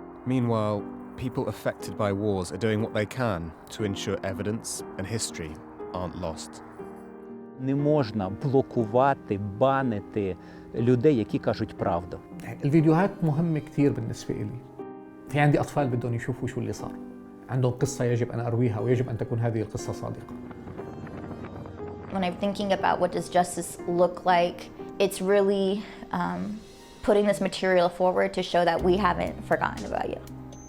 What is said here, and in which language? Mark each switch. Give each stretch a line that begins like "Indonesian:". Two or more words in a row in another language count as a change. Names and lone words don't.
English: Meanwhile, people affected by wars are doing what they can to ensure evidence and history aren't lost.
Ukrainian: Не можна блокувати, банити людей, які кажуть правду.
Arabic: الفيديوهات مهمة كتير بالنسبة إلي. في عندي أطفال بدهم يشوفوا شو اللي صار. عندهم قصة يجب أن أرويها ويجب أن تكون هذه القصة صادقة.
English: When I'm thinking about what does justice look like, it's really putting this material forward to show that we haven't forgotten about you.